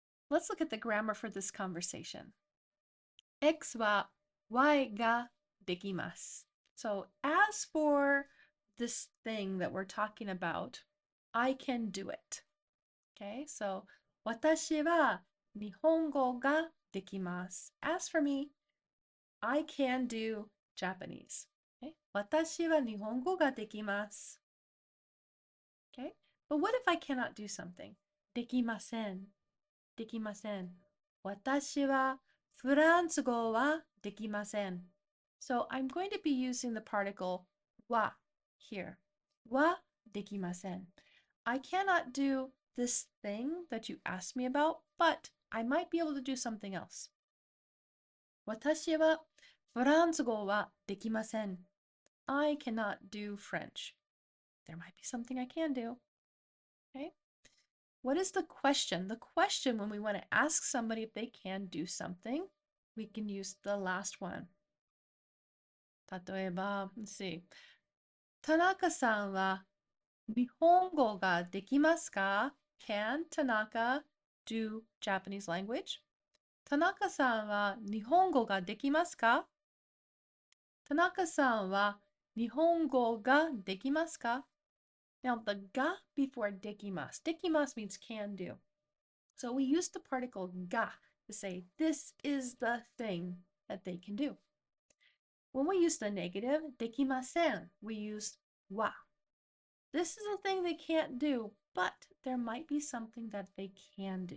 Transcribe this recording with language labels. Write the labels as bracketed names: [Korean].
[English] Let's look at the grammar for this conversation. [Japanese] X は Y ができます. [English] So as for this thing that we're talking about, I can do it. Okay, so [Japanese] 私は日本語ができます. [English] As for me, I can do Japanese. Okay, [Japanese] 私は日本語ができます. [English] Okay, but what if I cannot do something? [Japanese] できません。できません。私はフランス語はできません。 [English] So I'm going to be using the particle は here. [Japanese] はできません。 [English] I cannot do this thing that you asked me about, but I might be able to do something else. [Japanese] 私はフランス語はできません。 [English] I cannot do French. There might be something I can do. Okay? What is the question? The question, when we want to ask somebody if they can do something, we can use the last one. [Japanese] 例えば、 [English] let's see. [Japanese] 田中さんは日本語ができますか？ [English] Can Tanaka do Japanese language? [Japanese] 田中さんは日本語ができますか？田中さんは日本語ができますか？ [English] Now, the ga before dekimasu. Dekimasu means can do. So we use the particle ga to say this is the thing that they can do. When we use the negative, dekimasen, we use wa. This is a thing they can't do, but there might be something that they can do.